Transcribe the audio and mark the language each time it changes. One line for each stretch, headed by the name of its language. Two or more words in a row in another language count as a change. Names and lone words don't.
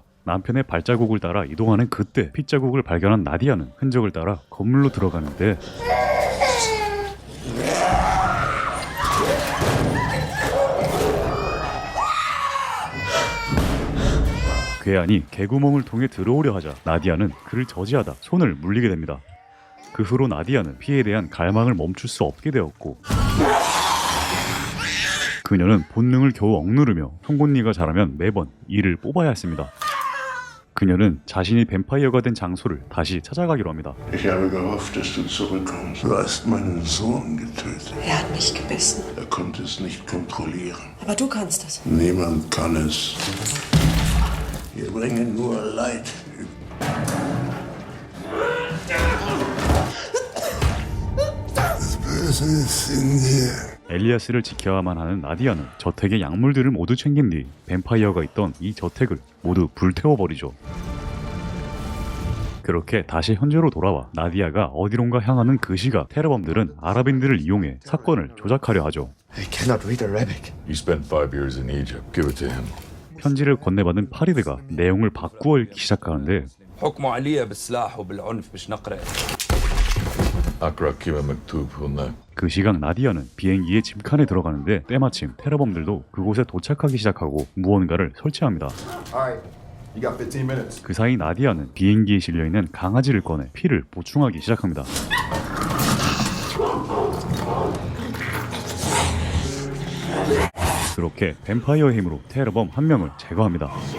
Korean: 남편의 발자국을 따라 이동하는 그때 핏자국을 발견한 나디아는 흔적을 따라 건물로 들어가는데 괴한이 개구멍을 통해 들어오려 하자 나디아는 그를 저지하다 손을 물리게 됩니다. 그 후로 나디아는 피해에 대한 갈망을 멈출 수 없게 되었고 그녀는 본능을 겨우 억누르며 송곳니가 자라면 매번 이를 뽑아야 했습니다. 그녀는 자신이 뱀파이어가 된 장소를 다시 찾아가기로 합니다.
German: Ich habe gehofft, dass du zurückkommst. Du hast meinen Sohn getötet. Er hat mich gebissen. Er konnte es nicht kontrollieren. Aber du kannst es. Niemand kann es. Wir bringen nur Leid. Das Böse ist in dir.
Korean: 엘리아스를 지켜야만 하는 나디아는 저택의 약물들을 모두 챙긴 뒤 뱀파이어가 있던 이 저택을 모두 불태워버리죠. 그렇게 다시 현재로 돌아와 나디아가 어디론가 향하는 그 시각 테러범들은 아랍인들을 이용해 사건을 조작하려 하죠.
English: I cannot read Arabic. You spent 5 years in Egypt. Give it to him.
Korean: 편지를 건네받은 파리드가 내용을 바꾸어 읽기 시작하는데
Arabic: حكموا عليها بالسلاح وبالعنف مش نقرأ. أقرأ كلمة مكتوب هناك.
Korean: 그 시각 나디아는 비행기의 짐칸에 들어가는데 때마침 테러범들도 그곳에 도착하기 시작하고 무언가를 설치합니다. 그 사이 나디아는 비행기에 실려있는 강아지를 꺼내 피를 보충하기 시작합니다. 그렇게 뱀파이어의 힘으로 테러범 한 명을 제거합니다.